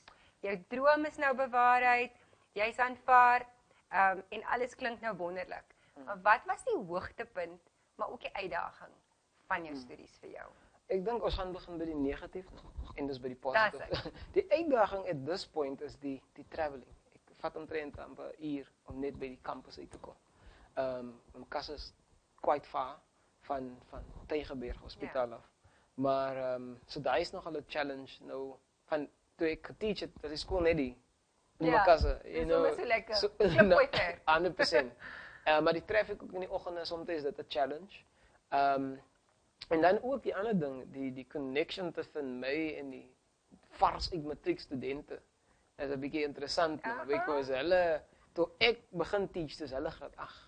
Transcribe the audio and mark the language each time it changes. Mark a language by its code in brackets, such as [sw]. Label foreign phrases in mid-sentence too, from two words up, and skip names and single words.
[af] Jou droom is nou bewaarheid, jy's aanvaar en alles klink nou wonderlik. Maar wat was die hoogtepunt, maar ook die uitdaging van jou studies vir jou? Ek dink ons gaan begin by die negatief en dis by die positief. Die uitdaging [en] at this point [af] is die traveling. Ek vat omtrent amper 'n uur om net by die campus uit te kom. My kas is [en] quite far [af] van Tygerberg Hospitaal af. Maar so daai is nogal 'n challenge nou van toe ek geteach het, dat die skool net die my kasse, [en] you know. [af] So lekker. Klipgooi ver. 100%. Maar die traffic ook in die oggende soms is dit 'n challenge. En dan ook die ander ding, die connection tussen my en die vars uit matriek studente. Is 'n bietjie interessant, because hulle toe ek begin teach, dis hulle graad 8.